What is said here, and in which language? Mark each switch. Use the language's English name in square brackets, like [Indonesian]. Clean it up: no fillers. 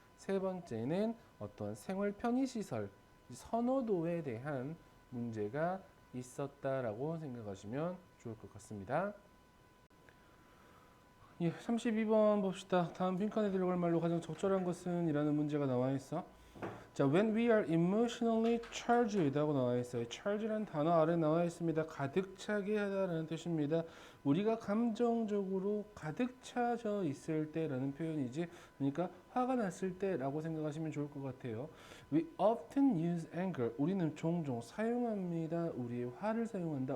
[Korean] 세 번째는 어떤 생활 편의시설, 선호도에 대한 문제가 있었다라고 생각하시면 좋을 것 같습니다. 예, 32번 봅시다. 다음 빈칸에 들어갈 말로 가장 적절한 것은? 이라는 문제가 나와 있어. 자, [English] when we are emotionally charged [Korean] 라고 나와 있어요. charge란 단어 아래 나와 있습니다. 가득 차게 하다라는 뜻입니다. 우리가 감정적으로 가득 차져 있을 때라는 표현이지. 그러니까 화가 났을 때라고 생각하시면 좋을 것 같아요. [English] We often use anger. [Korean] 우리는 종종 사용합니다. 우리의 화를 사용한다.